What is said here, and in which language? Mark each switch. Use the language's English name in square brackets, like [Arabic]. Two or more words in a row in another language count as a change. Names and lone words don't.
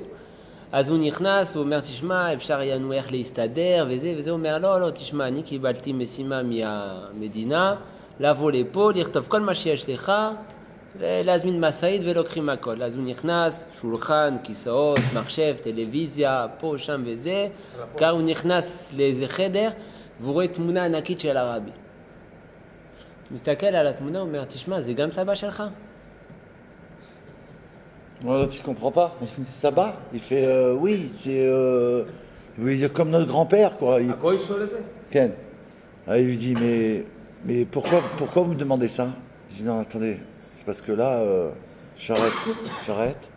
[Hebrew] אז הוא נכנס, הוא אומר, תשמע, אפשר ינו איך להסתדר, וזה, הוא אומר, לא, תשמע, אני קיבלתי משימה מהמדינה, לבוא לפה, לכתוב כל מה שיש לך, ולהזמין מסעית ולוקחים הכל. אז הוא נכנס, שולחן, כיסאות, מחשב, טלוויזיה, פה, שם וזה, כאן הוא נכנס לאיזה חדר, והוא רואה תמונה ענקית של הרבי. מסתכל על התמונה, הוא אומר, תשמע, זה גם סבא שלך? [French] Voilà, tu comprends pas. Ça va? Il fait oui, c'est comme notre grand-père, quoi. À quoi il se le Ken. Il lui dit mais pourquoi vous me demandez ça? Je dis non, attendez, c'est parce que là, j'arrête.